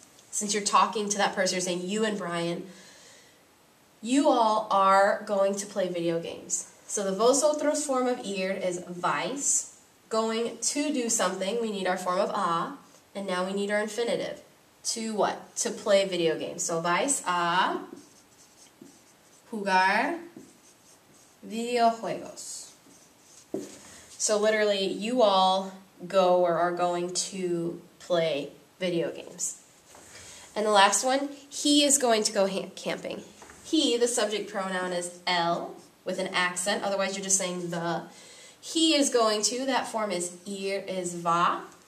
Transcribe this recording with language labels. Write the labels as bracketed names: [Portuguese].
[English] Since you're talking to that person, you're saying you and Brian. You all are going to play video games. So the vosotros form of ir is vais. Going to do something, we need our form of a. And now we need our infinitive. To what? To play video games. [Spanish] So vais a jugar videojuegos. [English] So literally, you all go or are going to play video games. And the last one, he is going to go camping. He, the subject pronoun is el with an accent. Otherwise, you're just saying the. He is going to, that form is ir, is va.